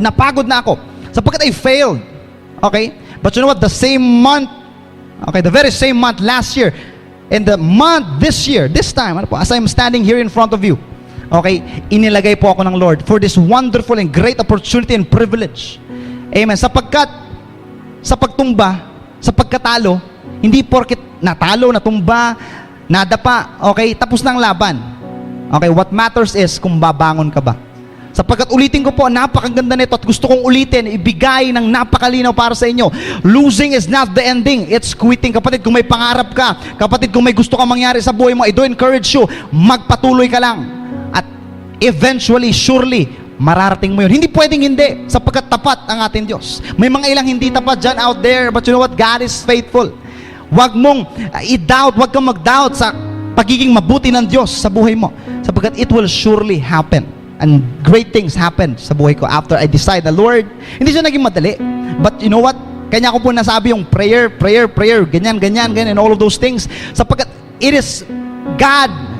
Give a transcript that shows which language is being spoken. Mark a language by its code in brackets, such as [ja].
[tl] Napagod na ako sapagkat [en] I failed. Okay? But you know what? The same month, okay, the very same month last year, and the month this year, this time, [tl] ano po, [en] as I'm standing here in front of you, okay, inilagay po ako ng Lord for this wonderful and great opportunity and privilege. [tl] Amen. Sapagkat sa pagtumba, sa pagkatalo, hindi porket natalo, natumba, nadapa, okay, tapos na ang laban. Okay, [en] what matters is [tl] kung babangon ka ba. Sapagkat ulitin ko po, napakaganda nito at gusto kong ulitin, ibigay ng napakalinaw para sa inyo. [en] Losing is not the ending, it's quitting. [tl] Kapatid, kung may pangarap ka, kapatid, kung may gusto kang mangyari sa buhay mo, [en] I do encourage you, [tl] magpatuloy ka lang. At eventually, surely, mararating mo yun. Hindi pwedeng hindi, sapagkat tapat ang ating Diyos. May mga ilang hindi tapat dyan [en] out there, but you know what? God is faithful. [tl] Huwag mong i-doubt, huwag kang mag-doubt sa pagiging mabuti ng Diyos sa buhay mo, sapagkat [en] it will surely happen. And great things happen [tl] sa buhay ko [en] after I decide the Lord. [tl] Hindi siya naging madali, [en] but you know what? [tl] Kanya ko po nasabi yung prayer, ganyan, [en] and all of those things, [tl] sapagkat [en] it is God.